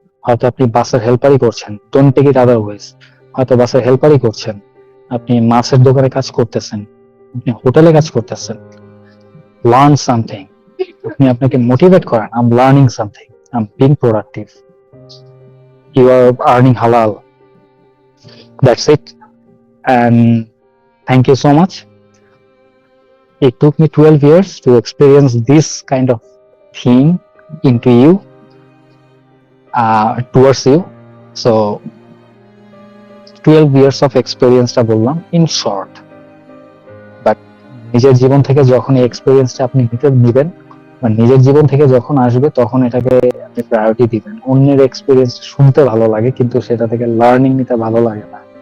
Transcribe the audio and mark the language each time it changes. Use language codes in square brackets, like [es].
[bn] হয়তো আপনি বাসের হেল্পারই করছেন, [en] Don't take it otherwise. [bn] হয়তো বাসের হেল্পারই করছেন, আপনি মাছের দোকানে কাজ করতেছেন, আপনি হোটেলে কাজ করতেছেন, [en] Learn something. [bn] আপনি আপনাকে মোটিভেট করেন, [en] I am learning something, I am being productive, you are earning হালাল। That's it, and thank you so much. It took me 12 years to experience this kind of thing into you, towards you. So 12 years of experience [bn] টা বললাম [en] in short, [bn] but নিজের জীবন থেকে যখন এই এক্সপেরিয়েন্সটা আপনি নিবেন বা নিজের জীবন থেকে যখন আসবে, তখন এটাকে আপনি প্রায়োরিটি দিবেন। অন্যের এক্সপেরিয়েন্স শুনতে ভালো লাগে, কিন্তু সেটা থেকে লার্নিং নিতে ভালো লাগে না।